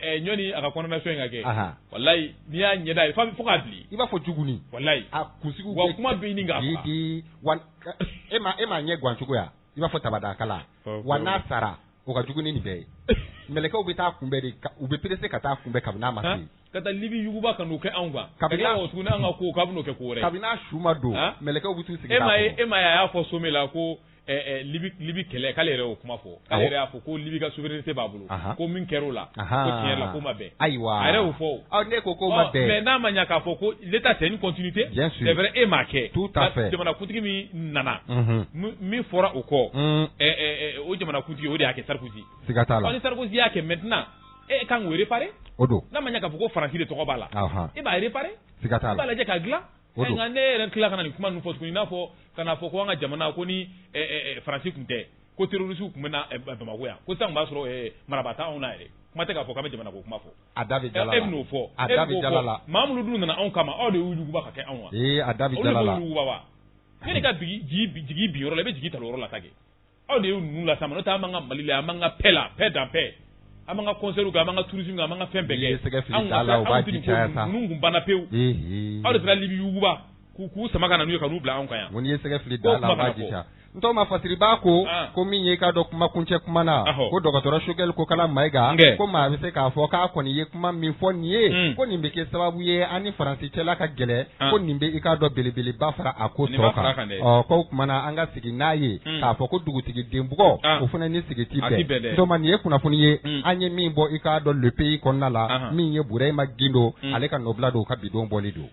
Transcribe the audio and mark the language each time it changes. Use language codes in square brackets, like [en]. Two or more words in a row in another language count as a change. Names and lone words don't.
[bm] a ka condamnation in ka kɛ walayi n'i y'a ɲɛda ye fo k'a bili i b'a fɔ juguni walayi a kunsigiw wa kuma bɛ ɲini k'a faga e m'a ɲɛ guwan cogoya i b'a fɔ tabadakala wa n'a sara o ka jugu ni nin bɛɛ ye mɛlɛkɛw bɛ taa kunbɛn de u bɛ perese ka taa kunbɛn kabini n'a ma se ka taa Libi yuguba ka n'o kɛ anw kan kabini o tuguni an ka ko kabini n'o kɛ ko wɛrɛ kabini n'a su ma don mɛlɛkɛw bɛ t'u sigi e ma ye a y'a fɔ Somé la ko Libi kɛlɛ k'ale yɛrɛ y'o kuma fɔ ale yɛrɛ y'a fɔ ko Libi ka souveraineté b'a bolo ko min kɛr'o la ko tiɲɛ yɛrɛ la ko ma bɛn ayiwa a yɛrɛ y'o fɔ ne ko ma bɛn mais n'a ma ɲɛ k'a fɔ ko [fr] l'état c'est une continuité c'est vrai [bm] e m'a kɛ [fr] tout à fait [bm] jamanakuntigi min nana min fɔra o kɔ o jamanakuntigi o de y'a kɛ Sarkozy siga t'a la ni Sarkozy y'a kɛ maintenant e kan k'o réparer o don n'a ma ɲɛ k'a fɔ ko Faransi de tɔgɔ b'a la e b'a réparer siga t'a la i b'a lajɛ k'a dilan nka ne yɛrɛ tila ka na nin kuma ninnu fɔ tuguni i n'a fɔ ka na fɔ ko an ka jamana ko ni Faransi tun tɛ ko terroriste tun bɛ na Bamako yan ko sisan tun b'a sɔrɔ maraba t'anw na yɛrɛ kuma tɛ k'a fɔ k'an bɛ jamana ko kuma fɔ a da bɛ jala la e bɛn'o fɔ a da bɛ jala la maa minnu dun nana anw kama aw de y'u yuguba ka kɛ anw wa a da bɛ jala la olu de y'u yuguba wa ne ka jigi bi yɔrɔ la i bɛ jigi ta yɔrɔ la ta kɛ aw de ye ninnu la sama n'o tɛ an b'an ka Mali la an b'an ka [fr] paix dans paix [bm] an b'an ka concert kɛ an b'an ka tourisme kɛ an b'an ka fɛn bɛɛ kɛ ninnu kun banna pewu aw de taara Libi yuguba k'u sama ka na n'u ye ka n'u bila anw kan yan. Ko n'i ye sɛgɛ fili da la o b'a jica. Ntɔ ma fasiri b'a ko min ye k'a dɔn kuma kuncɛ kuma na ko dɔgɔtɔrɔ Sogɛli ko kala Mayiga ko maa bɛ se k'a fɔ k'a kɔni ye kuma min fɔ nin ye ko nin bɛ kɛ sababu ye an ni Faransi cɛla ka gɛlɛ ko nin bɛ i k'a dɔn belebeleba fara a ko tɔ kan k'o kumana an ka sigi n'a ye k'a fɔ ko dugutigi Denbugɔ o fana ni sigi ti bɛn ntɔ ma nin ye kunnafoni ye an ye min bɔ i k'a dɔn [fr] le pays [bm] kɔnɔna la min ye Burema Gindo ale ka nɔbila don ka bidon bɔli don.